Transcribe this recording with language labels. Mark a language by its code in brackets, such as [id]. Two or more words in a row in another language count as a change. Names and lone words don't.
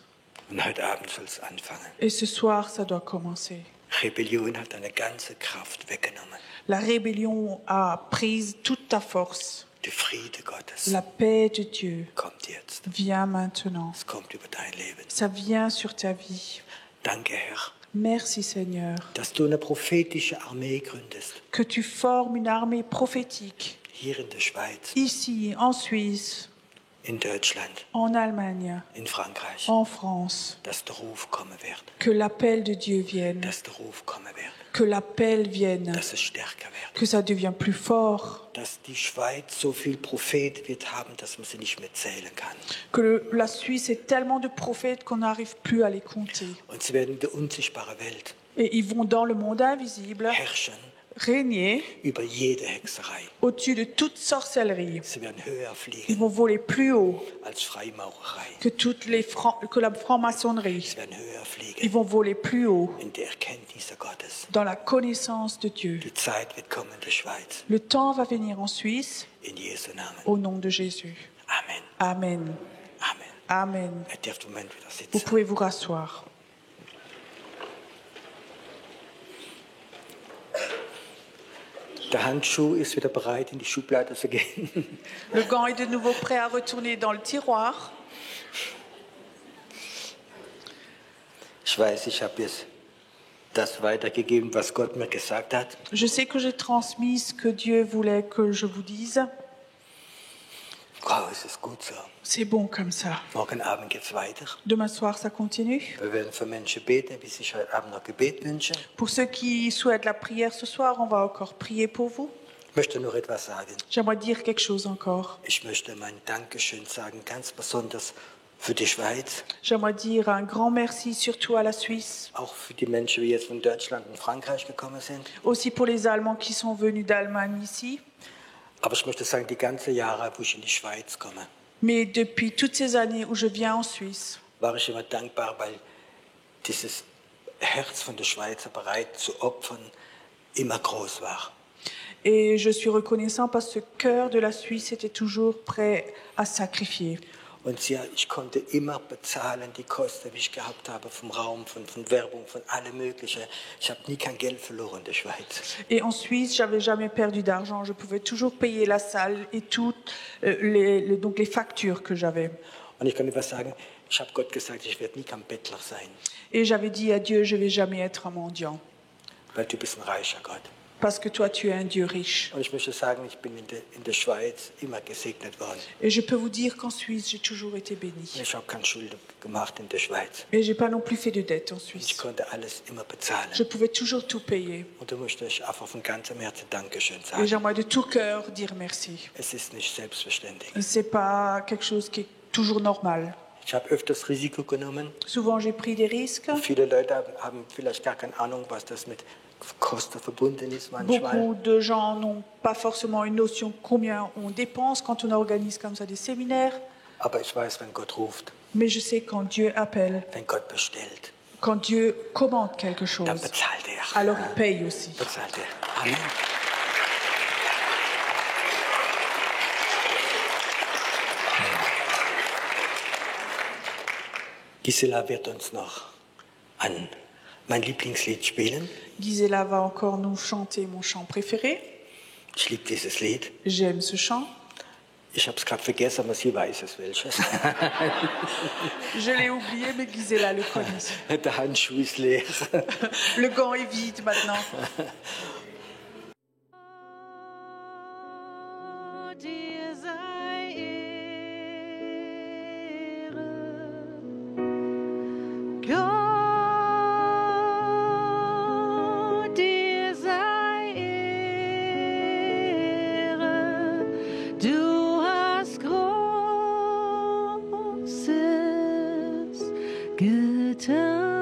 [de] Und heute Abend soll es anfangen. [fr] Et ce soir, ça doit commencer. [de] Rebellion hat deine ganze Kraft weggenommen. [fr] La rébellion a pris toute ta force. [de] Der Friede Gottes [fr] La paix de Dieu [de] kommt jetzt. [fr] vient maintenant. [de] Es kommt über dein Leben. [fr] Ça vient sur ta vie. [de] Danke, Herr, [fr] Merci Seigneur, [de] dass du eine prophetische Armee gründest. [fr] que tu formes une armée prophétique [de] Hier in der Schweiz, [fr] ici, en Suisse, [de] in Deutschland, [fr] en Allemagne, [de] in Frankreich. [fr] en France. [de] Dass der Ruf kommen wird. [fr] Que l'appel de Dieu vienne, [de] Dass der Ruf kommen wird. [fr] que l'appel vienne, [de] Dass es stärker wird. [fr] que ça devient plus fort, [de] Dass die Schweiz so viel Prophet wird haben, dass man sie nicht mehr zählen kann. [fr] que la Suisse ait tellement de prophètes qu'on n'arrive plus à les compter. [de] Und sie werden in der unsichtbaren Welt [fr] Et ils vont dans le monde invisible [de] herrschen [fr] régner [de] über jede Hexerei. [fr] au-dessus de toute sorcellerie. [de] Sie werden höher [fr] Ils [de] fliegen [fr] vont voler plus haut [de] als Freimaurerei. [fr] que, que la franc-maçonnerie. [de] Sie werden höher [fr] Ils [de] fliegen [fr] vont voler plus haut [de] in der Erkenntnis Gottes. [fr] dans la connaissance de Dieu. [de] Die Zeit wird kommen in der Schweiz. [fr] Le temps va venir en Suisse [de] In Jesu Namen. [fr] au nom de Jésus. [de] Amen. [fr] Amen. [de] Amen. [fr] Amen. [de] Ihr dürft im Moment wieder [fr] Vous [de] sitzen. [fr] pouvez vous rasseoir. [de] Der Handschuh ist wieder bereit, in die Schublade zu gehen. [fr] Le gant est de nouveau prêt à retourner dans le tiroir. [de] Ich weiß, ich habe jetzt das weitergegeben, was Gott mir gesagt hat. [fr] Je sais que j'ai transmis ce que Dieu voulait que je vous dise. [de] Wow, es ist gut so. [fr] C'est bon comme ça. [de] Morgen Abend geht's weiter. [fr] Demain soir, ça continue. [de] Wir werden für Menschen beten, die sich heute Abend noch Gebet wünschen. [fr] Pour ceux qui souhaitent la prière ce soir, on va encore prier pour vous. [de] Ich möchte noch etwas sagen. [fr] J'aimerais dire quelque chose encore. [de] Ich möchte mein Dankeschön sagen, ganz besonders für die Schweiz, [fr] J'aimerais dire un grand merci surtout à la Suisse, [de] auch für die Menschen, die jetzt von Deutschland und Frankreich gekommen sind. [fr] aussi pour les Allemands qui sont venus d'Allemagne ici. [de] Aber ich möchte sagen, die ganzen Jahre, wo ich in die Schweiz komme, [fr] Mais depuis toutes ces années où je viens en Suisse, [de] war ich immer dankbar, weil dieses Herz von der Schweizer bereit zu opfern immer groß war. [fr] et je suis reconnaissant parce que ce cœur de la Suisse était toujours prêt à sacrifier. [de] Und ja, ich konnte immer bezahlen die Kosten, die ich gehabt habe, vom Raum, von Werbung, von allem Möglichen. Ich habe nie kein Geld verloren in der Schweiz. [fr] Et en Suisse, j'avais jamais perdu d'argent. Je pouvais toujours payer la salle et toutes donc les factures que j'avais. [de] Und ich kann etwas sagen, ich habe Gott gesagt, ich werde nie kein Bettler sein, [fr] Et j'avais dit à Dieu, je vais jamais être un mendiant. [de] weil du bist ein reicher Gott. [fr] Parce que toi, tu es un Dieu riche. [de] Und ich möchte sagen, ich bin in der Schweiz immer gesegnet worden. [fr] Et je peux vous dire qu'en Suisse, j'ai toujours été [de] Und [fr] béni. [de] ich habe keine Schulden gemacht in der Schweiz. [fr] Et j'ai pas non plus fait de dette en [de] Ich [fr] Suisse. [de] konnte alles immer bezahlen. [fr] Je pouvais toujours tout payer. [de] Und da möchte ich einfach von ganzem Herzen Dankeschön [fr] Et [de] sagen. [fr] j'aimerais de tout cœur dire merci. [de] Es ist nicht selbstverständlich. [fr] C'est pas quelque chose qui est toujours normal. [de] Ich habe öfters Risiko genommen. [fr] Souvent, j'ai pris des risques. [de] Viele Leute haben vielleicht gar keine Ahnung, was das mit Kosten verbunden ist manchmal. [fr] Beaucoup de gens n'ont pas forcément une notion combien on dépense quand on organise comme ça des séminaires. [de] Aber ich weiß, wenn Gott ruft, [fr] Mais je sais quand Dieu appelle, [de] wenn Gott bestellt, [fr] quand Dieu commande quelque [de] dann [fr] chose, [de] bezahlt er. [fr] alors il paye aussi. [de] Bezahlt er. Amen. Gisela wird uns noch mein Lieblingslied spielen. [fr] Gisela va encore nous chanter mon chant préféré. [de] Ich liebe dieses Lied. [fr] J'aime ce chant. [de] Ich habe es gerade vergessen, aber sie weiß es welches. [fr] Je l'ai oublié, mais Gisela le connaît. [de] Der Handschuh ist leer. [fr] Le gant est vide maintenant. [de] Dir sei Ehre, Gott, dir sei Ehre, du hast Großes getan.